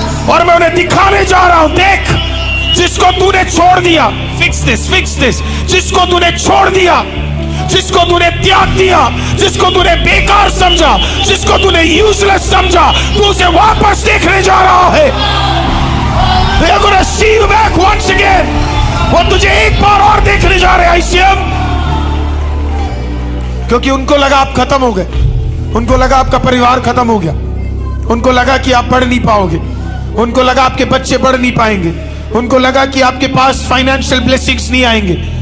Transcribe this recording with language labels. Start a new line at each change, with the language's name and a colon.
Hindi: और मैं उन्हें दिखाने जा रहा हूं, देख जिसको तूने छोड़ दिया,
English: fix this,
Hindi: जिसको तूने छोड़ दिया, जिसको तूने त्याग दिया, जिसको तूने बेकार समझा, जिसको तूने यूजलेस समझा, तू उसे वापस देखने जा रहा है।
English: They are gonna see you back once again।
Hindi: वो तुझे एक बार और देखने जा रहे हैं ICM। क्योंकि उनको लगा आप खत्म हो गए, उनको लगा आपका परिवार खत्म हो गया, उनको लगा कि आप पढ़ नहीं पाओगे, उनको लगा आपके बच्चे पढ़ नहीं पाएंगे, उनको लगा कि आपके पास फाइनेंशियल ब्लेसिंग्स नहीं आएंगे।